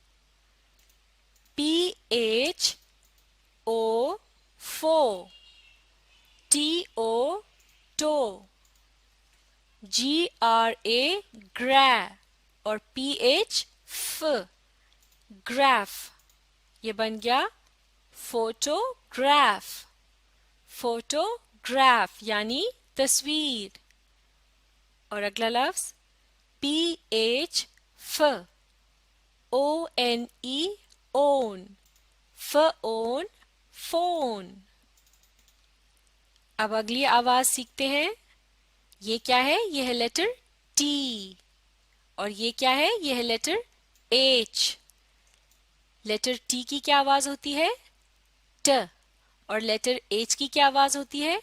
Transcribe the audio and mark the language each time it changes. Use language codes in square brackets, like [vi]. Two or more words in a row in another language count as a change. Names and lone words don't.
[en] P H O pho, T O to, G R A gra, اور P H f, graph. [ur] یہ بن گیا فوٹوگراف، فوٹوگراف یعنی تصویر۔ اور اگلا لفظ [en] P H f, O N E on, f on, فون۔ [ur] اب اگلی آواز سیکھتے ہیں۔ یہ کیا ہے؟ یہ ہے [en] letter T, [ur] اور یہ کیا ہے؟ یہ ہے [en] letter H. letter T [ur] کی کیا آواز ہوتی ہے؟ ٹ، اور [en] letter H [ur] کی کیا آواز ہوتی ہے؟